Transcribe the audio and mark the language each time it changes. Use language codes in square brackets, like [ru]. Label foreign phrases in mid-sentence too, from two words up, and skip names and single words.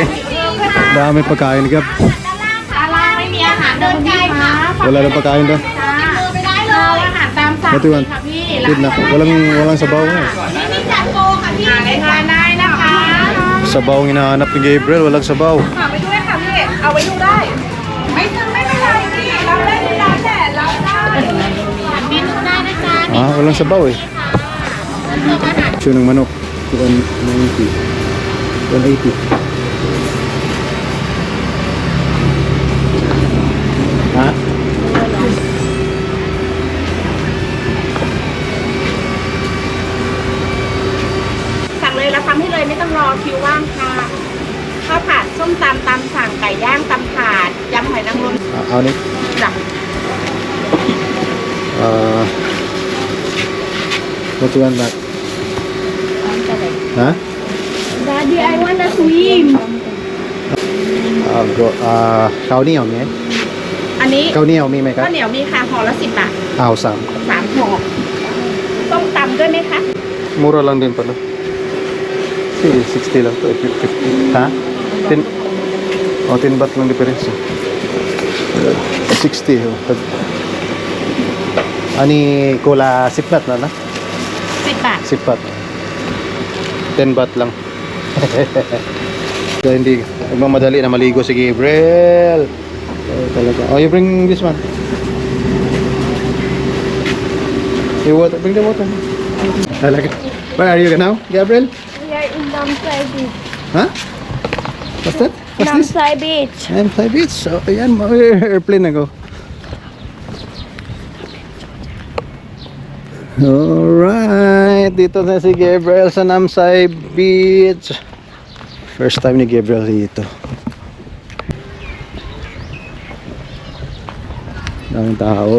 [tl] Daming pagkain, Gab. Wala nang pagkain doon. Ito yun. Tid na. Walang sabaw nga. Sabaw ang hinahanap ni Gabriel. Walang sabaw. [th] เอาไว้ดูได้ ไม่เป็นไรพี่เราได้ที่ร้านแหละเราได้เมนูได้นะจ๊ะ [tl] Ah, walang sabaw eh. Ito ng manok. 190. 180. Ha? [th] สั่งเลยแล้วทำให้เลยไม่ต้องรอคิวว่างค่ะข้าวผัดส้มตำตำสั่งไก่ย่างตำถาดยำหอยนางรม [tl] Ano ni? [th] จ้ะ [en] What you want back? [tl] Ha? [en] Daddy, I wanna swim. [th] ข้าวเหนียวมี? อันนี้ ข้าวเหนียวมีไหม ข้าว ka? เหนียวมีค่ะห่อละ10 บาท เอาสาม. 3 ห่อส้มตำด้วยไหมคะ [tl] Mura lang din pala. 60 lang to, 50. Ha? 10 baht lang difference. 60. Ani cola 10 baht na na? [th] 10 บาท [tl] 10 baht. 10 baht lang. So, hindi magmamadali na maligo si Gabriel. Talaga. [en] Oh, you bring this one. You water, bring the water. [tl] Talaga. [en] Where are you now, Gabriel? We are in Namsay Beach. Huh? What's that? What's this? Namsay Beach. [tl] Namsay Beach. So, ayan, airplane na go. Alright, dito na si Gabriel sa Namsay Beach. First time ni Gabriel dito. Daming tao.